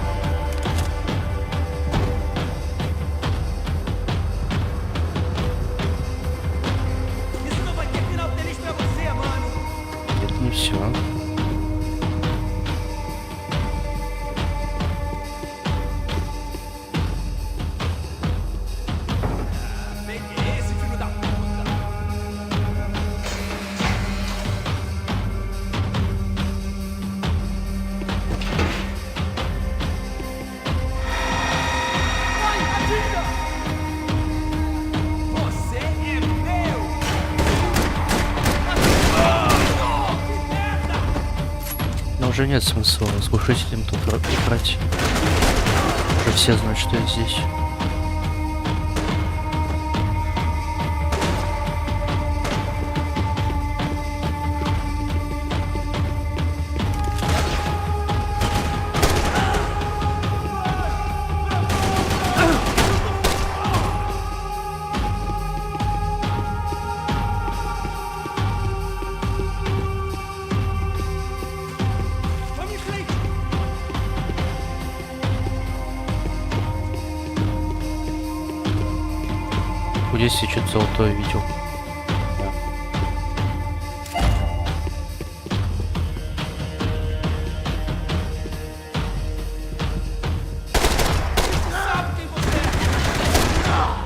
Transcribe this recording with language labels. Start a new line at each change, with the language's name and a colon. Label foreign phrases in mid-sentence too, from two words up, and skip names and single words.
Portuguese: Isso não vai ter final feliz pra você, mano!
Russian: Это не все.
Portuguese: Pegue esse, filho da puta! Vai, atira! Você é meu! Que merda!
Russian: Но уже нет смысла с глушителем тут играть. Уже все знают, что я здесь.
Portuguese: Vamos em frente!
Russian: Вот здесь я что-то золотое видел.
Portuguese: Sabe quem você é!